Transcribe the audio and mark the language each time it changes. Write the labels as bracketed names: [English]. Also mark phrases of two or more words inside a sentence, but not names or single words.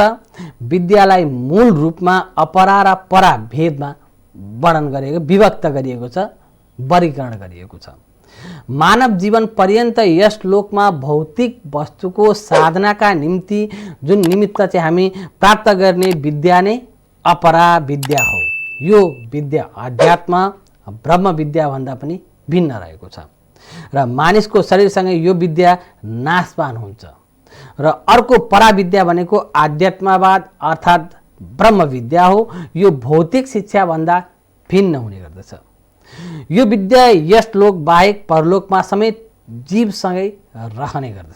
[Nepali] विद्यालाई मूल रूपमा अपरा र परा भेदमा विभक्त गरिएको छ, वर्गीकरण गरिएको छ। मानव जीवन पर्यन्त यस लोकमा भौतिक वस्तुको साधनाका निम्ति जुन निमित्त चाहिँ हामी प्राप्त गर्ने विद्या नै अपरा विद्या हो। यो विद्या अध्यात्म ब्रह्म विद्या भन्दा पनि भिन्न रहेको छ र मानिसको शरीरसँगै यो विद्या नाशवान हुन्छ र अर्को पराविद्या भनेको आध्यात्मवाद अर्थात् ब्रह्म विद्या हो। यो भौतिक शिक्षा भन्दा भिन्न हुने गर्दछ। यो विद्या यस लोक बाहेक परलोकमा समेत जीवसँगै रहने गर्दछ।